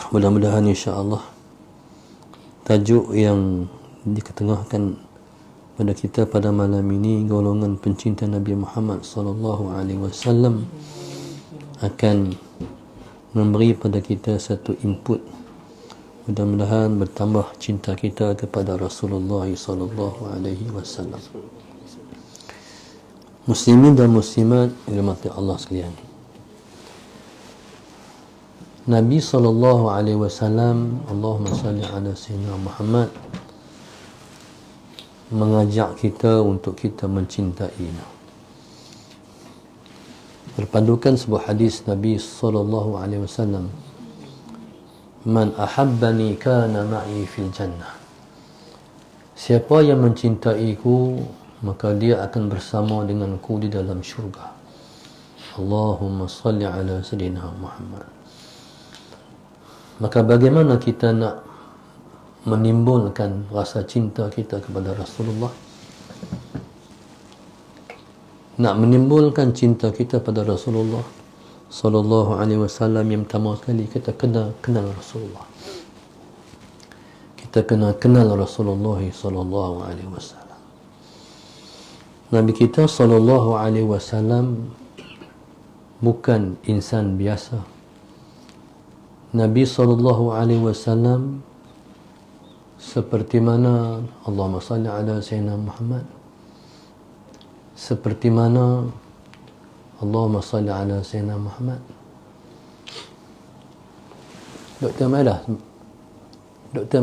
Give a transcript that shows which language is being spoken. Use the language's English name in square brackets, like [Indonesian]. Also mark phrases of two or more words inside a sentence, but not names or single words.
[Malay] Mudah-mudahan insya-Allah tajuk yang diketengahkan pada kita pada malam ini, golongan pencinta Nabi Muhammad [Arabic] صلى الله عليه وسلم, [Malay] akan memberi pada kita satu input. Mudah-mudahan bertambah cinta kita kepada Rasulullah [Arabic] صلى الله عليه وسلم. [Malay] Muslimin dan muslimat dirahmati Allah sekalian. [Arabic] نبي صلى الله عليه وسلم، اللهم صل على سيدنا محمد, [Malay] mengajak kita untuk kita mencintainya. Berpandukan sebuah hadis Nabi [Arabic] صلى الله عليه وسلم، من أحبني كان معي في الجنة. [Malay] Siapa yang mencintaiku, maka dia akan bersama denganku di dalam syurga. [Arabic] اللهم صل على سيدنا محمد. [Malay] Maka bagaimana kita nak menimbulkan rasa cinta kita kepada Rasulullah? Nak menimbulkan cinta kita pada Rasulullah [Arabic] صلى الله عليه وسلم, [Malay] yang pertama sekali kita kena kenal Rasulullah. Kita kena kenal Rasulullah [Arabic] صلى الله عليه وسلم. [Malay] Nabi kita [Arabic] صلى الله عليه وسلم [Malay] bukan insan biasa. [Arabic] نبي صلى الله عليه وسلم [Malay] seperti mana, [Arabic] اللهم صل على سيدنا محمد, [Malay] seperti mana [Arabic] اللهم صل على سيدنا محمد. [Malay] Dr. Maira, Dr.